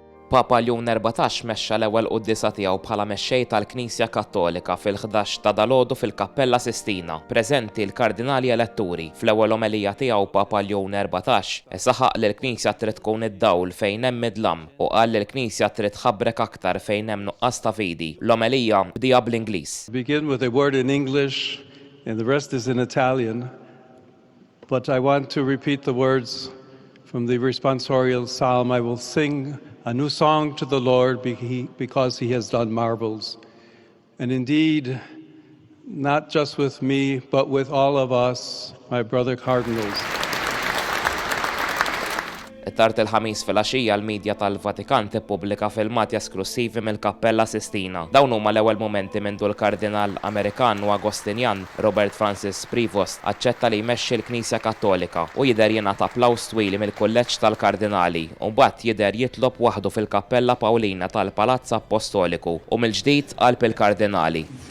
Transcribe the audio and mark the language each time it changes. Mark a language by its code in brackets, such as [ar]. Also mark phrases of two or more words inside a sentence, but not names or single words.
[mt] Papa Ljun XIV mexxa l-ewwel qudiesa tiegħu bħala mexxej tal-Knisja Kattolika fil-11 ta' dalgħodu fil-Kappella Sistina, preżenti l-Kardinali Eletturi. Fl-ewwel omelija tiegħu Papa Ljun XIV saħaq li l-Knisja trid tkun id-dawl fejn hemm id-dlam u qal li l-Knisja trid tħabbrek aktar fejn hemm nuqqas ta' fidi. L-omelija bdija bl-Ingliż. [en] Begin with a word in English and the rest is in Italian, but I want to repeat the words from the responsorial psalm. I will sing a new song to the Lord because he has done marvels. And indeed, not just with me, but with all of us, my brother cardinals. [mt] Tard il-ħamis fil-għaxija l-medja tal-Vatikan tippubblika filmati esklusivi mill-Kappella Sistina. Dawn huma l-ewwel momenti minn l-Kardinal Amerikan u Agostinjan Robert Francis Prevost aċċetta li jmexxi l-Knisja Kattolika u jidher jingħata applaws twili mill-kulleġġ tal-Kardinali u mbagħad jidher jitlob waħdu fil-Kappella Pawlina tal-Palazz Apostoliku u mill-ġdid qalb il-Kardinali.